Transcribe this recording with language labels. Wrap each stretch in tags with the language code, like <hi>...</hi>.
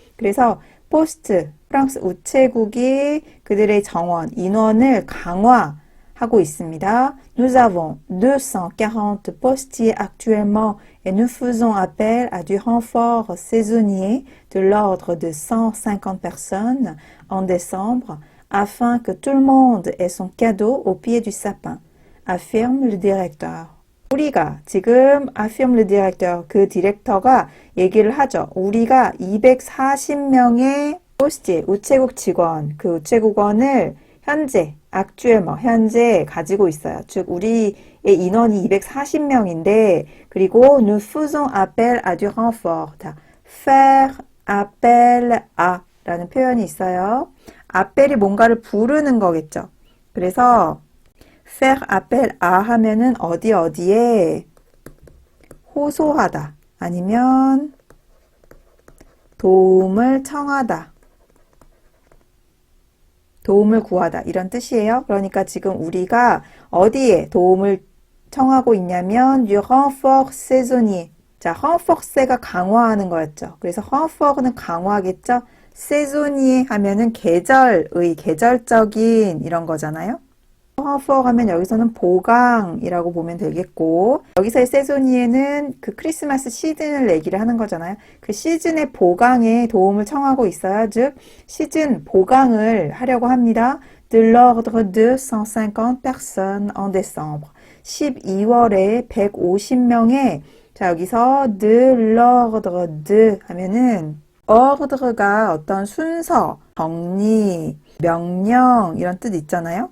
<ko>그래서 포스트, 프랑스 우체국이 그들의 정원, 인원을 강화하고 있습니다.</ko> <fr>Nous avons 240 postiers actuellement et nous faisons appel à du renfort saisonnier de l'ordre de 150 personnes en décembre afin que tout le monde ait son cadeau au pied du sapin, affirme le directeur.</fr> <ko>우리가 지금</ko> <fr>affirme le directeur,</fr> <ko>그 디렉터가 얘기를 하죠. 우리가 240명의 포스티에 우체국 직원, 그 우체국원을 현재 현재 가지고 있어요. 즉 우리의 인원이 240명인데 그리고</ko> <fr>nous faisons appel à du renfort. faire appel à</fr> <ko>라는 표현이 있어요. appel이 뭔가를 부르는 거겠죠. 그래서</ko> <fr>faire appel à</fr> <ko>하면은 어디에 호소하다 아니면 도움을 청하다, 도움을 구하다 이런 뜻이에요. 그러니까 지금 우리가 어디에 도움을 청하고 있냐면</ko> <fr>du renfort saisonnier.</fr> <ko>자, renforce가 강화하는 거였죠. 그래서 renfort는 강화겠죠. saisonnier 하면은 계절적인 이런 거잖아요. renfort 하면 여기서는 보강이라고 보면 되겠고 여기서의 saisonnier는 그 크리스마스 시즌을 얘기를 하는 거잖아요. 그 시즌의 보강에 도움을 청하고 있어요. 즉 시즌 보강을 하려고 합니다.</ko> <fr>De l'ordre de 150 personnes en décembre.</fr> <ko>12월에 150명의 자 여기서</ko> <fr>de l'ordre de</fr> <ko>하면은 ordre가 어떤 순서, 정리, 명령 이런 뜻 있잖아요.</ko>